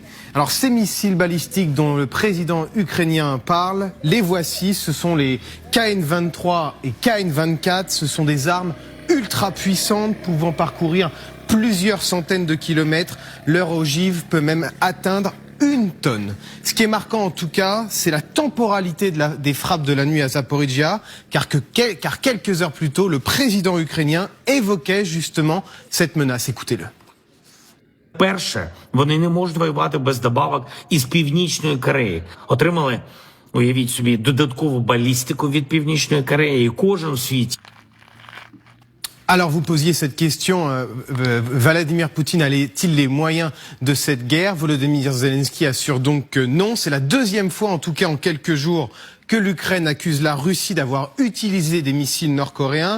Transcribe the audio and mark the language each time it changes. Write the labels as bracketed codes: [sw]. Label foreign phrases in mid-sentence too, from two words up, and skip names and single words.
[fr] Alors ces missiles balistiques dont le président ukrainien parle, les voici, ce sont les KN-23 et KN-24, ce sont des armes ultra puissantes pouvant parcourir plusieurs centaines de kilomètres. Leur ogive peut même atteindre 1 tonne. Ce qui est marquant en tout cas, c'est la temporalité des frappes de la nuit à Zaporijia, car quelques heures plus tôt, le président ukrainien évoquait justement cette menace. Écoutez-le. [uk] Перше, вони не можуть воювати без добавок із Північної Кореї. Отримали, уявіть собі, додаткову балістику від Північної Кореї, і кожен в світі. [fr] Alors vous posiez cette question, Vladimir Poutine a-t-il les moyens de cette guerre? Volodymyr Zelensky assure donc que non. C'est la deuxième fois, en tout cas en quelques jours, que l'Ukraine accuse la Russie d'avoir utilisé des missiles nord-coréens.